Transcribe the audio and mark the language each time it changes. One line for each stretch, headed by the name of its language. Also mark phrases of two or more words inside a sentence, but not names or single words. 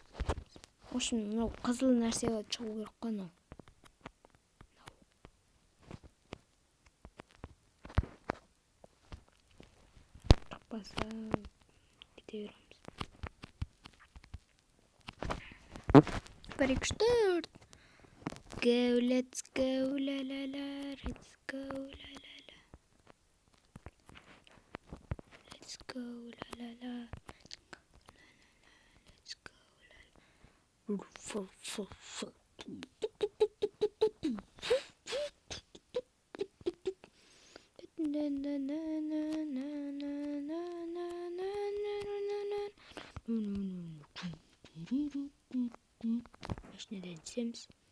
Russian: В общем,
Kazakh: қызыл нәрсеге шығу керек қой. Баса кете береміз. 1, 2, 4.
English: Go, let's go, la la la, let's go, la la la. Let's go, la la la. Let's go, la la.
Kazakh: Нeden түсеміз?